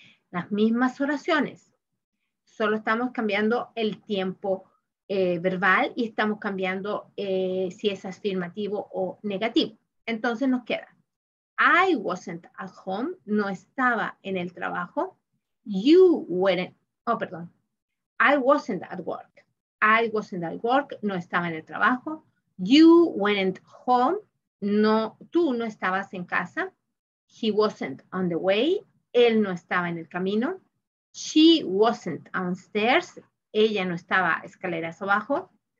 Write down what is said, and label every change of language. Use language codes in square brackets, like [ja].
[es] Las mismas oraciones, solo estamos cambiando el tiempo verbal y estamos cambiando si es afirmativo o negativo. Entonces nos queda, [en] I wasn't at home, [es] no estaba en el trabajo. [en] You weren't, perdón, I wasn't at work. I wasn't at work, [es] no estaba en el trabajo. [en] You weren't home, [es] no, tú no estabas en casa. [en] He wasn't on the way, [es] él no estaba en el camino. [en] She wasn't downstairs, [es] ella no estaba escaleras abajo.